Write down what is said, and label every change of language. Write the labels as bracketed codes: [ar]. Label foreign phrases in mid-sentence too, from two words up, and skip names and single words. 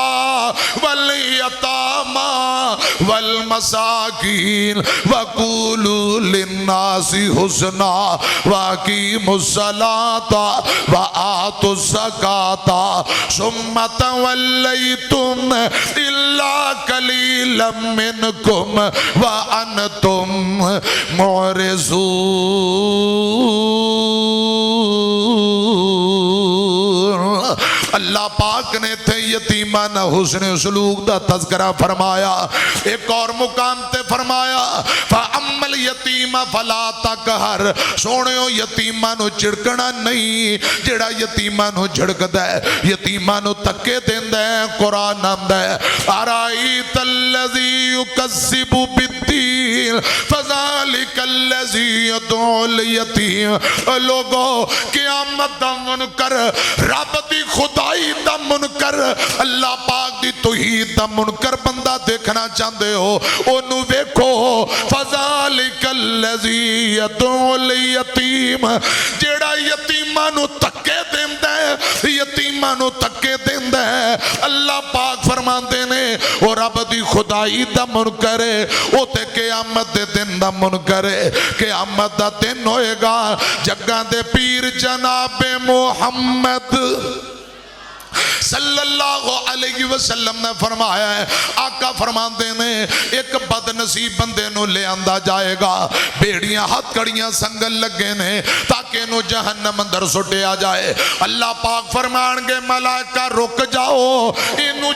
[ar] وَالْيَتَامَى وَالْمَسَاكِينِ وَقُولُوا لِلنَّاسِ حُسْنًا وَأَقِيمُوا الصَّلَاةَ وَآتُوا الزَّكَاةَ ثُمَّ تَوَلَّيْتُمْ إِلَّا قَلِيلًا مِّنكُمْ وَأَنْتُمْ [pa] مُعْرِضُونَ اللہ پاک نے تھے یتیمان حسن سلوک دا تذکرہ فرمایا ایک اور مقام تے فرمایا [ar] فَأَمَّا الْيَتِيمَ فَلَا تَقْهَرْ [pa] سونیو یتیمانو چڑکنا نہیں جڑا یتیمانو جھڑک دے یتیمانو تکے دین دے قرآن آمد ہے [ar] أَرَأَيْتَ الَّذِي يُكَذِّبُ بِالدِّينِ فَذَلِكَ الَّذِي يَدْعُو الْيَتِيمَ [pa] لوگو قیامت دا منکر رب دی خدائی دا منکر اللہ پاک دی توحید دا منکر بندہ [ur] دیکھنا چاہتے [pa] ہو انہوں ویکھو [ar] فَذَلِكَ الَّذِي يَدْعُو الْيَتِيمَ [pa] جیڑا یتیمانو تکے دیندہ ہے یتیمانو تکے دیندہ ہے اللہ پاک فرماندے نے اور رب دی خدائی دا منکر ہے او تے قیامت دے دن دا منکر ہے قیامت دا دن ہوئے گا جگہ دے پیر جناب محمد [ar] صلی اللہ علیہ وسلم [pa] نے فرمایا ہے آقا فرماندے نے ایک بد نصیب بندے نو لے آندہ جائے گا بیڑیاں ہاتھ کڑیاں سنگل لگے نے تاکہ نو جہنم اندر سٹے آ جائے اللہ پاک فرمان گے ملائکہ رک جاؤ انو